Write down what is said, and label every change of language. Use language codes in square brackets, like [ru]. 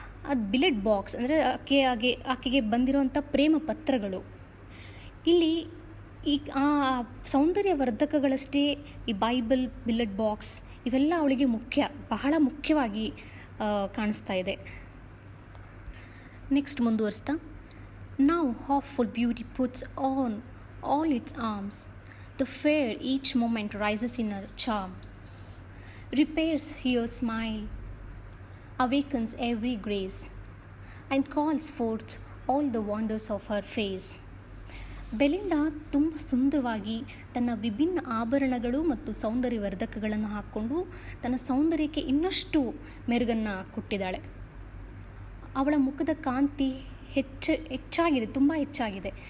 [kn] ಅದು ಬಿಲೆಟ್ ಬಾಕ್ಸ್ ಅಂದರೆ ಆಕೆಗೆ ಬಂದಿರೋವಂಥ ಪ್ರೇಮ ಪತ್ರಗಳು. ಇಲ್ಲಿ ಈ ಆ ಸೌಂದರ್ಯವರ್ಧಕಗಳಷ್ಟೇ ಈ ಬೈಬಲ್, ಬಿಲೆಟ್ ಬಾಕ್ಸ್ ಇವೆಲ್ಲ ಅವಳಿಗೆ ಬಹಳ ಮುಖ್ಯವಾಗಿ ಕಾಣಿಸ್ತಾ ಇದೆ. [en] next [kn] ಮುಂದುವರಿಸ್ತಾ, [en] now hopeful beauty puts on all its arms, the fair each moment rises in her charms, repairs her smile, awakens every grace, and calls forth all the wonders of her face. [kn] ಬೆಲಿಂಡಾ ತುಂಬ ಸುಂದರವಾಗಿ ತನ್ನ ವಿಭಿನ್ನ ಆಭರಣಗಳು ಮತ್ತು ಸೌಂದರ್ಯವರ್ಧಕಗಳನ್ನು ಹಾಕ್ಕೊಂಡು ತನ್ನ ಸೌಂದರ್ಯಕ್ಕೆ ಇನ್ನಷ್ಟು ಮೆರುಗನ್ನು ಕೊಟ್ಟಿದ್ದಾಳೆ. ಅವಳ ಮುಖದ ಕಾಂತಿ ಹೆಚ್ಚಾಗಿದೆ, ತುಂಬ ಹೆಚ್ಚಾಗಿದೆ.